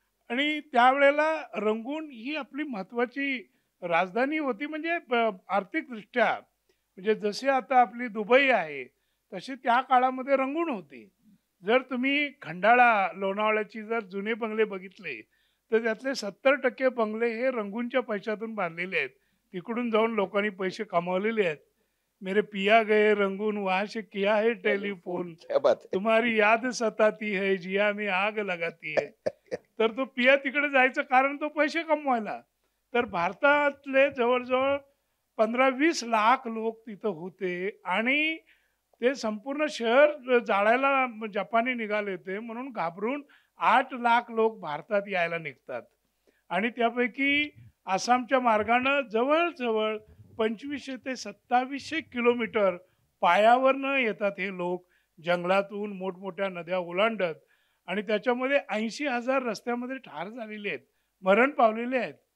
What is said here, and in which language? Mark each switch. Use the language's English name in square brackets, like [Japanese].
[Marathi] आणि त्यावेळेला रंगून ही आपली महत्त्वाची राजधानी होती, म्हणजे आर्थिकदृष्ट्या, म्हणजे जशी आता आपली दुबई आहे तशी त्या काळामध्ये रंगून होती. जर तुम्ही खंडाळा लोणावळ्याची जर जुने बंगले बघितले तर त्यातले 70% बंगले हे रंगूनच्या पैशातून बांधलेले आहेत. तिकडून जाऊन लोकांनी पैसे कमावलेले आहेत. [Hindi] मेरे पिया गए रंगून वहां से किया है टेलीफोन, क्या बात है. तुम्हारी याद सताती है जिया में आग लगाती है. [Marathi] तर तो पिया तिकडे जायचं कारण तो पैसे कमवायला. तर भारतातले जवळजवळ 15-20 लाख लोक तिथं होते आणि ते संपूर्ण शहर जाळायला जपानी निघाले होते म्हणून घाबरून 8 लाख लोक भारतात यायला निघतात आणि त्यापैकी आसामच्या मार्गानं जवळजवळ 2500 ते 2700 किलोमीटर पायावरनं येतात हे लोक, जंगलातून मोठमोठ्या नद्या ओलांडत आणि त्याच्यामध्ये 80,000 रस्त्यामध्ये ठार झालेले आहेत, मरण पावलेले आहेत.